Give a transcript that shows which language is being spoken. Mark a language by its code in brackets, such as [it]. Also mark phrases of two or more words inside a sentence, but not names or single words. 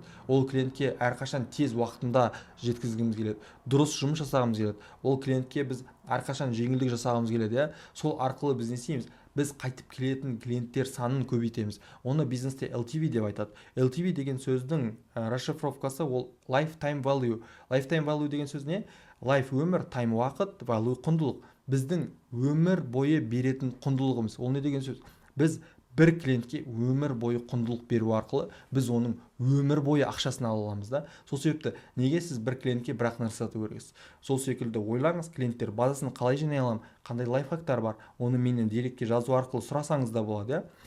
[kk] Ол клиентке әрқашан тез уақытында жеткізгіміз келеді. Дұрыс жұмыс жасағымыз келеді. Ол клиентке біз әрқашан жеңілдік жасағымыз келеді, иә. Сол арқылы біз не істейміз? Біз қайтып келетін клиенттер санын көбейтеміз. Оны бизнесте LTV деп айтады. LTV деген сөздің расшифровкасы ол [en] lifetime value. Lifetime value [kk] деген сөз не? Life өмір, time уақыт, value құндылық. Біздің өмір бойы беретін құндылығымыз. Ол не деген сөз? Біз бір клиентке өмір бойы құндылық беру арқылы біз оның өмір бойы ақшасын ала аламыз да. Сол себепті неге сіз бір клиентке бір-ақ нәрсе сату керексіз? Сол секілді ойлаңыз, клиенттер базасын қалай жинай аламын, қандай лайфхактар бар, оны менен директке жазу арқылы сұрасаңыз да болады, иә.